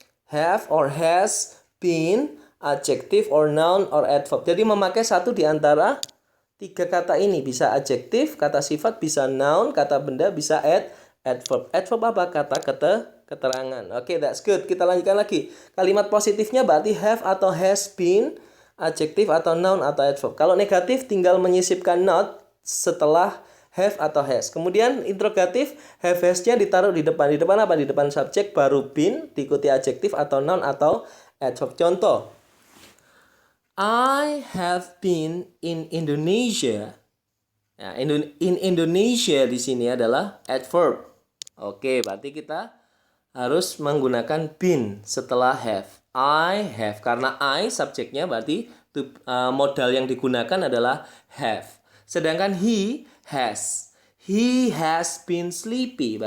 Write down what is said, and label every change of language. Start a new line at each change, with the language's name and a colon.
English: Have or has been, adjective or noun or adverb.
Indonesian: Jadi memakai satu di antara tiga kata ini. Bisa adjektif, kata sifat, bisa noun, kata benda, bisa adverb. Adverb apa? Kata keterangan. Oke,
English: that's good.
Indonesian: Kita lanjutkan lagi. Kalimat positifnya berarti have atau has been, adjektif atau noun atau adverb. Kalau negatif tinggal menyisipkan not setelah have atau has. Kemudian interrogatif, have has-nya ditaruh di depan. Di depan apa? Di depan subjek, baru been, diikuti adjektif atau noun atau adverb. Contoh,
English: I have been in Indonesia.
Indonesian: Nah, in Indonesia di sini adalah adverb. Oke, berarti kita harus menggunakan been setelah have.
English: I have,
Indonesian: karena I subjeknya berarti modal yang digunakan adalah have. Sedangkan
English: he has. He has been sleepy.